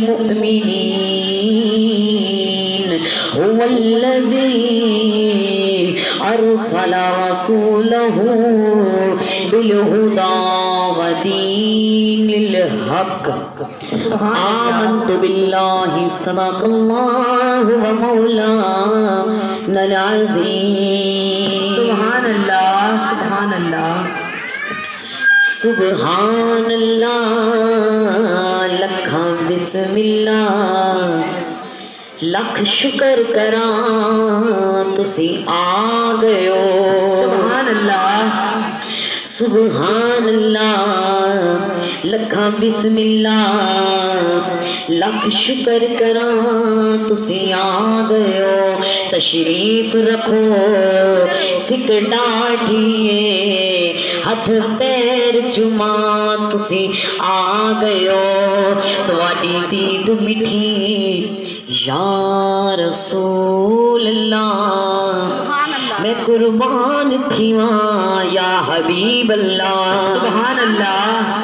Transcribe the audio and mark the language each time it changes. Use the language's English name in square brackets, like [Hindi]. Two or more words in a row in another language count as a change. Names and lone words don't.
[Arabic] المؤمنين هو الذي أرسل رسوله بالهدى ودين الحق آمنت بالله صدق الله ومولانا العظيم سبحان اللہ سبحان اللہ سبحان اللہ [Punjabi] لکھاں بسم اللہ لکھ شکر کراں تسی آ گئے ہو [Arabic] سبحان اللہ سبحان اللہ [Punjabi] لکھاں بسم اللہ لکھ شکر کراں تسی آ گئے ہو تشریف رکھو سکھ ڈاٹھیے ہاتھ پیر چما تسی آ گئے ہو تواڈی دید مٹھی [Arabic] یا رسول اللہ [Punjabi] میں قربان تھیواں [Arabic] یا حبیب اللہ سبحان اللہ